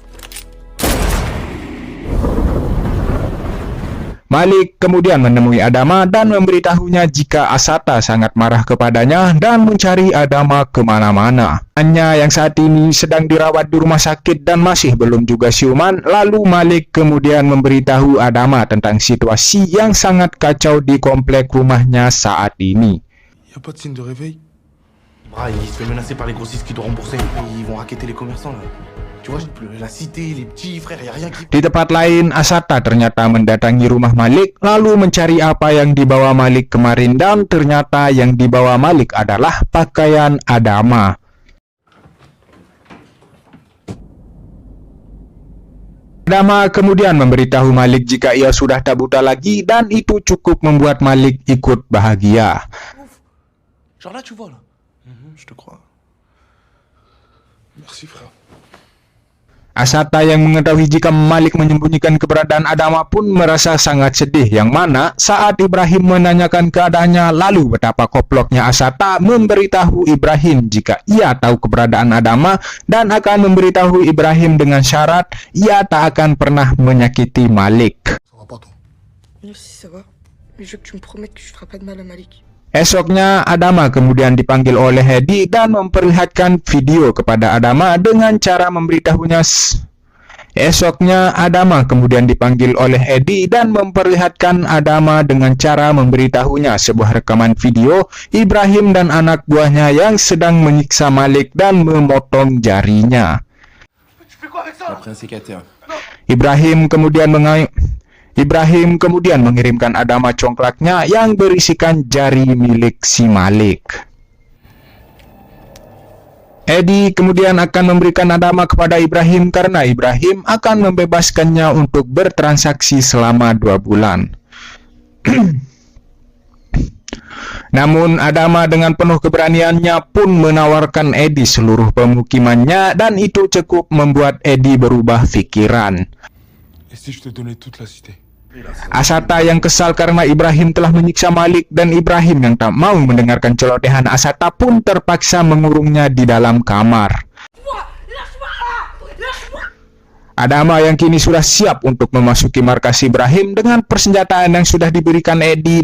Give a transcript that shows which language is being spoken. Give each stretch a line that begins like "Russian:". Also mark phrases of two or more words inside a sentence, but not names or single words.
Indonesian: Malik kemudian menemui Adama dan memberitahunya jika Asata sangat marah kepadanya dan mencari Adama kemana-mana. Hanya yang saat ini sedang dirawat di rumah sakit dan masih belum juga siuman, lalu Malik kemudian memberitahu Adama tentang situasi yang sangat kacau di komplek rumahnya saat ini.
French: Y a pas de signe de réveil? Ah, il se fait menacer par les grossistes qui doivent rembourser. Ils vont raqueter les commerçants là. Tu vois, la cité, les petits frères, y a rien qui...
Indonesian: Di tempat lain, Asata ternyata mendatangi rumah Malik lalu mencari apa yang dibawa Malik kemarin, dan ternyata yang dibawa Malik adalah pakaian Adama. Adama kemudian memberitahu Malik jika ia sudah tak buta lagi, dan itu cukup membuat Malik ikut bahagia.
French: Genre là, tu vois là. Je te crois. Merci, frère.
Indonesian: Asata yang mengetahui jika Malik menyembunyikan keberadaan Adama pun merasa sangat sedih, yang mana saat Ibrahim menanyakan keadaannya, lalu betapa koploknya Asata memberitahu Ibrahim jika ia tahu keberadaan Adama dan akan memberitahu Ibrahim dengan syarat ia tak akan pernah menyakiti Malik.
French: Ça va pas, toi? Si ça va, mais je veux que tu me promettes que tu feras pas de mal à Malik.
Indonesian: Esoknya, Adama kemudian dipanggil oleh Eddie dan memperlihatkan video kepada Adama dengan cara memberitahunya. Esoknya, Adama kemudian dipanggil oleh Eddie dan memperlihatkan Adama dengan cara memberitahunya sebuah rekaman video Ibrahim dan anak buahnya yang sedang menyiksa Malik dan memotong jarinya.
French: T'as pris un sécateur.
Indonesian: Ibrahim kemudian mengirimkan Adama congklaknya yang berisikan jari milik si Malik. Eddie kemudian akan memberikan Adama kepada Ibrahim karena Ibrahim akan membebaskannya untuk bertransaksi selama 2 bulan. Namun Adama dengan penuh keberaniannya pun menawarkan Eddie seluruh pemukimannya, dan itu cukup membuat Eddie berubah pikiran.
French: Et si je te donnais toute la cité?
Indonesian: Asata yang kesal karena Ibrahim telah menyiksa Malik, dan Ibrahim yang tak mau mendengarkan celotehan Asata pun terpaksa mengurungnya di dalam kamar. Adama yang kini sudah siap untuk memasuki markas Ibrahim dengan persenjataan yang sudah diberikan Edi.